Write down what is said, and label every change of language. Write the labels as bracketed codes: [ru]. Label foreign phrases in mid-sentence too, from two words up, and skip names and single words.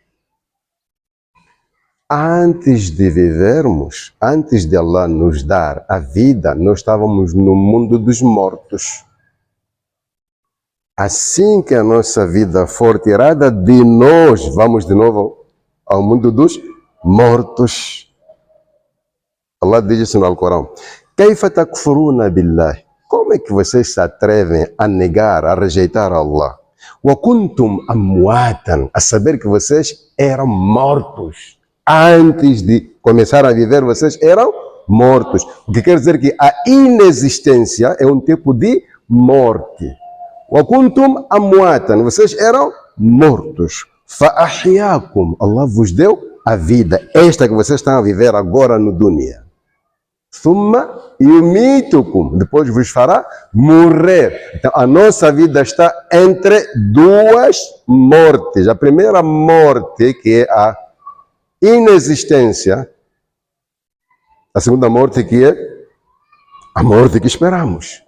[pt] Antes de vivermos, antes de Allah nos dar a vida, nós estávamos no mundo dos mortos. Assim que a nossa vida for tirada de nós, vamos de novo ao mundo dos mortos. Allah diz isso no Alcorão. [ar] كيف تكفرون بالله? [pt] Como é que vocês se atrevem a negar, a rejeitar Allah? [ar] وكنتم أمواتا, [pt] a saber que vocês eram mortos. Antes de começar a viver, vocês eram mortos. O que quer dizer que a inexistência é um tipo de morte. [ar] وكنتم أمواتا, [pt] vocês eram mortos. [ar] فأحياكم, [pt] Allah vos deu a vida, esta que vocês estão a viver agora no dunya. [ar] ثم يميتكم, [pt] depois vos fará morrer. Então a nossa vida está entre duas mortes. A primeira morte, que é a inexistência. A segunda morte, que é a morte que esperamos.